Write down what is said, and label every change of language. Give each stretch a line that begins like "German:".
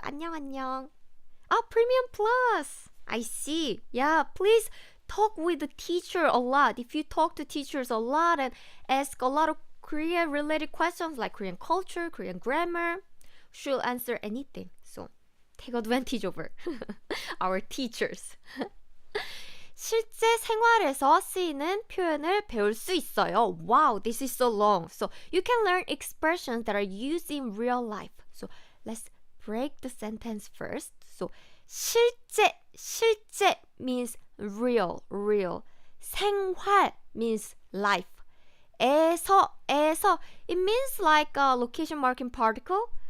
Korean: 안녕.
English: Premium Plus. I see. Yeah, please talk with the teacher a lot. If you talk to teachers a lot and ask a lot of Korean related questions like Korean culture, Korean grammar, she'll answer anything. So take advantage of her. Our teachers.
Korean: 실제 생활에서 쓰이는 표현을 배울 수 있어요.
English: Wow, this is so long. So you can learn expressions that are used in real life. So let's break the sentence first. So 실제 means real. 생활 means life. 에서, it means like a location marking particle.